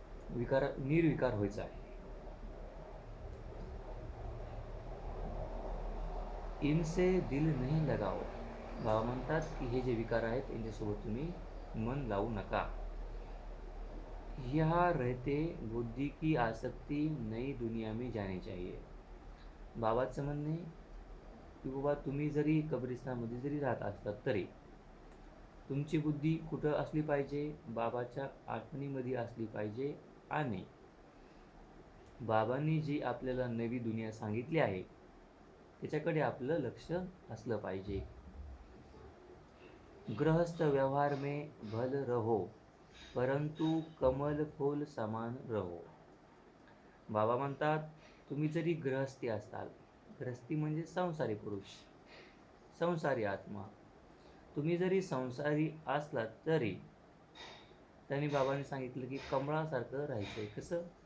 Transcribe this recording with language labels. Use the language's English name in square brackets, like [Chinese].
[Marathi] निर्विकार व्हायचं आहे. [Hindi] इनसे दिल नहीं लगाओ. [Marathi] बाबा म्हणतात की हे जे विकार आहेत यांच्यासोबत तुम्ही मन लावू नका. [Hindi] यहाँ रहते बुद्धि की आसक्ति नई दुनिया में जानी चाहिए. [Marathi] बाबाचं म्हणणे की बाबा तुम्ही जरी कब्रिस्तानमध्ये जरी राहत असतात तरी तुमची बुद्धी कुठं असली पाहिजे? बाबाच्या आठवणीमध्ये असली पाहिजे आणि बाबांनी जी आपल्याला नवी दुनिया सांगितली आहे त्याच्याकडे आपलं लक्ष असलं पाहिजे. [Hindi] गृहस्थ व्यवहार में भल रहो परंतु कमल फूल समान रहो. [Marathi] बाबा म्हणतात तुम्ही जरी गृहस्थी असताल, गृहस्थी म्हणजे संसारी पुरुष, संसारी आत्मा, तुम्ही जरी संसारी असलात तरी त्यांनी बाबांनी सांगितलं की कमळासारखं राहायचं. कसं?